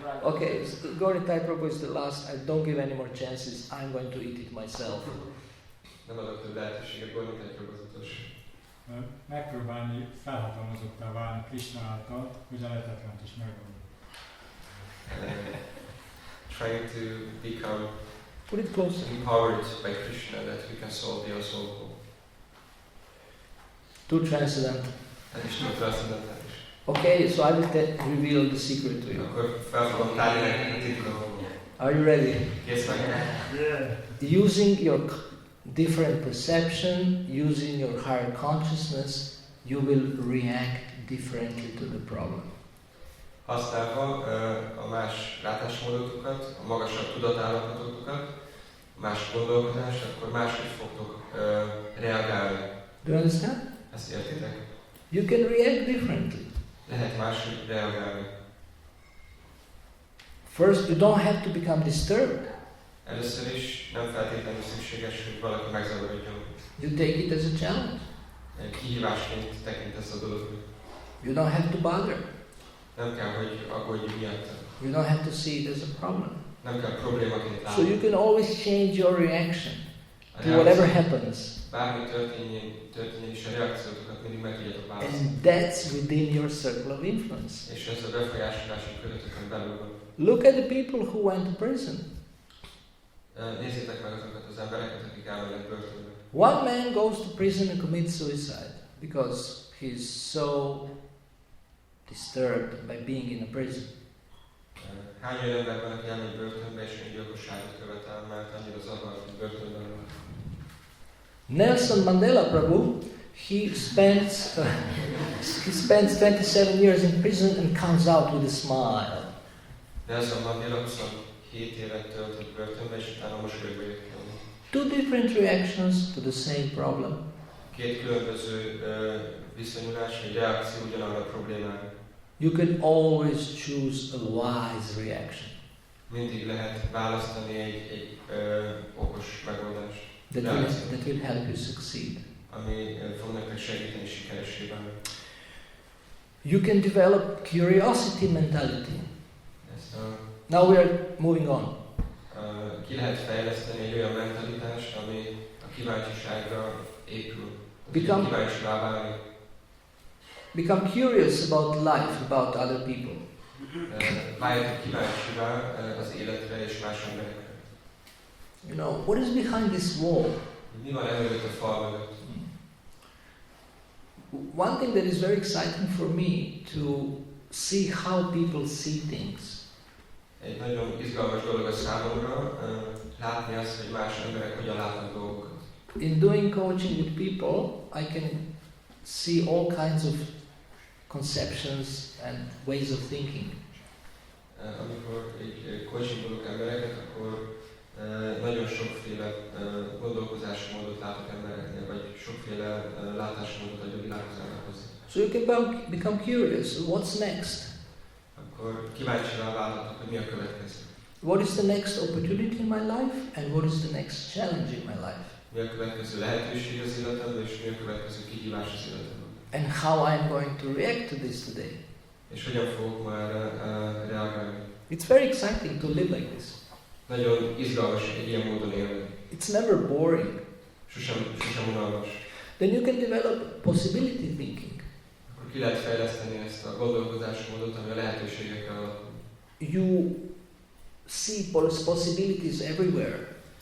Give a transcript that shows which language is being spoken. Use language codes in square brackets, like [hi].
[en] Okay, Gauri Prabhu is the last. I don't give any more chances. I'm going to eat it myself. [hu] Nem adok több lehetőséget, Gita Coaching. Megpróbálni felhatalmazottá válni Krishna által, hogy a lehetetlent is megoldani. [en] Trying to become Put it closer. empowered by Krishna that we can solve the unsolvable. Too transcendental. [hu] Ez is túl transzendentális. [en] Okay, so I will reveal the secret to you. [hu] Akkor fel fogom tárni nektek a titkot. [en] Are you ready? [hu] Kész meg? [en] Using your different perception, using your higher consciousness, you will react differently to the problem. [hu] Használva a más látásmódotokat, a magasabb tudatállapototokat, más gondolkodást, akkor máshogy fogtok reagálni. [en] Do you understand? [hu] Ezt értitek? [en] You can react differently. [hu] Lehet máshogy reagálni. [en] First, you don't have to become disturbed. [hu] Először is nem feltétlenül szükséges, hogy valaki megzavarodjon. [en] You take it as a challenge. [hu] Kihívásként tekintesz a dologot. [en] You don't have to bother. [hu] Nem kell, hogy aggódj miatt. [en] You don't have to see it as a problem. [hu] Nem kell problémaként [en] So [hu] látni. [en] you can always change your reaction to whatever happens. [hu] Bármi történjen is, a reakciótokat mindig meg tudjátok választani. [en] And that's within your circle of influence. [hu] És ez a befolyásolási körötökön belül van. [en] Look at the people who went to prison. [hu] Nézzétek meg azokat az embereket, akik elmennek börtönbe. [en] One man goes to prison and commits suicide because he's so disturbed by being in a prison. [hu] Hány olyan ember van, aki elmegy börtönbe és öngyilkosságot követel, mert annyira zavart, hogy börtönben van. [en] Nelson Mandela Prabhu, he spends 27 years in prison and comes out with a smile. [hu] Nelson Mandela 27 évet töltött börtönbe, és utána mosolyogva jött ki. [en] Two different reactions to the same problem. [hu] Két különböző viszonyulás, vagy reakció ugyanarra a problémára. [en] You can always choose a wise reaction. [hu] Mindig lehet választani egy okos megoldást. [en] That will help you succeed. [hu] Ami fog nektek segíteni sikeressé válni. [en] You can develop curiosity mentality. Now we are moving on. [hu] Ki lehet fejleszteni egy olyan mentalitást, ami a kíváncsiságra épül. Kíváncsivá válni. [en] Become curious about life, about other people. [hu] Váljatok kíváncsivá az életre és más emberekre. [en] You know, what is behind this wall? [hu] Mi van előtt a fal mögött? [en] One thing that is very exciting for me to see how people see things. [hu] Egy nagyon izgalmas dolog a számomra látni azt, hogy más emberek hogyan látnak dolgokat. [en] In doing coaching with people, I can see all kinds of conceptions and ways of thinking. [hu] Amikor egy coachingolok embereket, akkor nagyon sokféle gondolkozásmódot látok embereknél, vagy sokféle látásmódot adja a világhoz hozzá. [en] So you can become curious. What's next? [hu] Akkor kíváncsivá válhatok, hogy mi a következő. [en] What is the next opportunity in my life, and what is the next challenge in my life? [hu] Mi a következő lehetőség az életemben, és mi a következő kihívás az életemben. [en] And how I'm going to react to this today. [hu] És hogyan fogok már reagálni. [en] It's very exciting to live like this. [hu] Nagyon izgalmas egy ilyen módon élni. [en] It's never boring. [hu] Sosem unalmas. [en] Then you can develop possibility thinking. [hu] Akkor ki lehet fejleszteni ezt a gondolkodásmódot, ami a lehetőségekkel alapul. [en] You see possibilities everywhere.